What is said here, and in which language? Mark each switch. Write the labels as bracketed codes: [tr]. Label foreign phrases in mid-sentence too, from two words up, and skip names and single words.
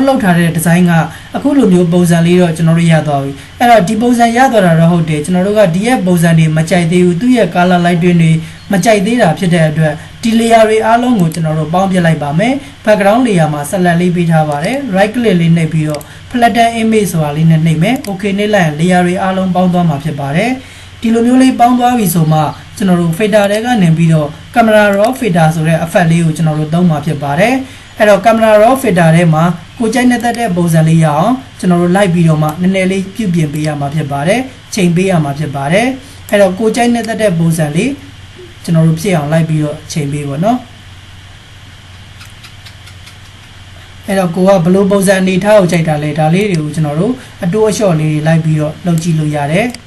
[my] လုပ်ထားတဲ့ design ကအခုလိုမျိုးပုံစံလေးတော့ကျွန်တော်တို့ရသွားပြီအဲ့တော့ဒီပုံစံရသွားတာတော့ဟုတ်တယ်ကျွန်တော်တို့ကဒီရဲ့ပုံစံတွေမကြိုက်သေးဘူးသူ့ရဲ့ [en] color light [my] တွေမကြိုက်သေးတာဖြစ် တဲ့အတွက်ဒီ layer တွေအားလုံးကိုကျွန်တော်တို့ပေါင်းပြလိုက်ပါမယ် [en] background layer [my] မှာဆက်လက်လေးပေးထားပါတယ် [en] right click [my] လေးနှိပ်ပြီးတော့ [en] flatten image [my] ဆိုတာလေးနဲ့နှိပ်မယ် okay နှိပ်လိုက်ရင် layer တွေအားလုံးပေါင်းသွားမှာဖြစ်ပါတယ်ဒီလိုမျိုးလေးပေါင်းသွားပြီဆိုမှကျွန်တော်တို့ filter တွေကနေပြီးတော့ [en] camera raw filter [my] ဆိုတဲ့ effect လေးကိုကျွန်တော်တို့သုံးမှာဖြစ်ပါတယ်အဲ့တော့ [en] camera raw filter [my] ထဲမှာကိုကြိုက်တဲ့ပုံစံလေးရအောင်ကျွန်တော်တို့လိုက်ပြီးတော့မှနည်းနည်းလေးပြုပြင်ပေးရမှာဖြစ်ပါတယ်ချိန်ပေးရမှာဖြစ်ပါတယ်အဲ့တော့ကိုကြိုက်တဲ့ပုံစံလေးကျွန်တော်တို့ဖြစ်အောင်လိုက်ပြီးတော့ချိန်ပေးပါနော် အဲ့တော့ကိုကဘလို့ပုံစံအနေထားကိုကြိုက်တာလဲဒါလေးတွေကိုကျွန်တော်တို့အတိုးအလျှော့လေးတွေလိုက်ပြီးတော့လုပ်ကြည့်လို့ရတယ်